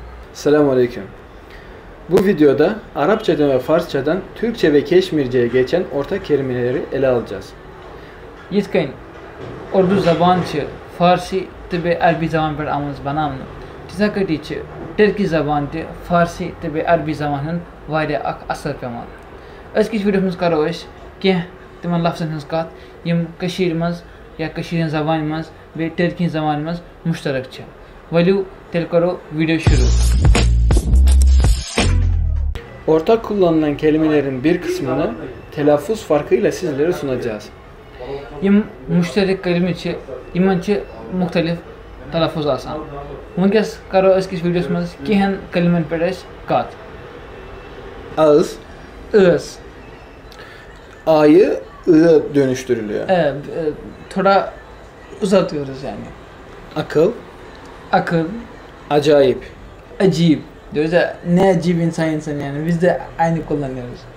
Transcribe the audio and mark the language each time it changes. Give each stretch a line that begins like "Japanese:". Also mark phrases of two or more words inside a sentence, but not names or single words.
Turkish: Selamünaleyküm. Bu videoda Arapçadan ve Farsçadan Türkçe ve Keşmirce'ye geçen ortak kelimeleri ele alacağız.
Kashmiri: Yitken Urdu ज़बान च फ़ारसी तबे अरबी ज़बान पर आमूज़ बनाम तिसा कटी च टर्की ज़बान ते फ़ारसी तबे अरबी ज़बान वारिया अख असर पेवान अज़किस वीडियो मज़ करो अस कह तिमन लफ्ज़न हज़ कत यम कशीर मज़ या कशीर ज़बान मज़ बे टर्की ज़बान मज़ मुश्तरक छ वलियो तेल करो वीडियो शुरू.
Turkish: Ortak kullanılan kelimelerin bir kısmını telaffuz farkıyla sizlere sunacağız.
Kashmiri: यम मुश्तरक कलमे छ यमन छ मुख्तलिफ तलफ़ुज़ आसान वनकस करो अज़किस वीडियोस मज़ केहन कलमन पे अस कत.
Turkish: Ağız, ٲs A'yı I dönüştürülüyor. थोड़ा uzatıyoruz yani. Akıl, Akıl, acayip, acayip. Diyoruz ya ne acayip insan yani biz de aynı kullanıyoruz.